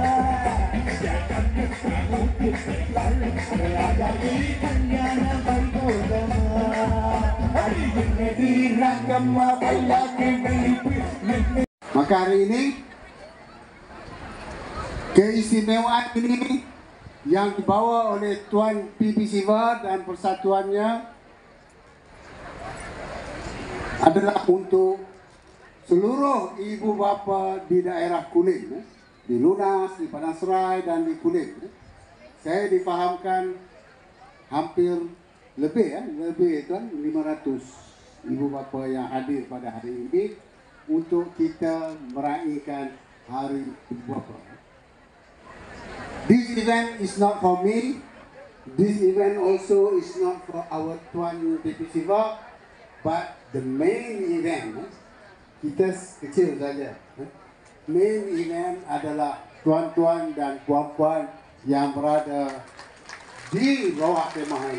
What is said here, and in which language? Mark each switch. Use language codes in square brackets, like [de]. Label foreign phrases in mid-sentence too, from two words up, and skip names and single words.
[ta] கல்யாண வைபோகமா ரங்கம்மா பல்லாக்கு வெளிப்பு. [ms] Maka hari ini keistimewaan ini yang dibawa oleh Tuan PB Siva dan persatuannya adalah untuk seluruh ibu bapa di daerah Kulim, di Lunas, di Padang Serai dan di Kulim. Saya difahamkan hampir lebih tuan 500 ibu bapa yang hadir pada hari ini untuk kita meraihkan Hari Ibu Bapa. [en] This event is not for me. This event also is not for our Tuan DP Siva, but the main event, [ms] kita kecil saja. [en] Main event [ms] adalah tuan-tuan dan puan-puan yang berada di bawah kemah ini.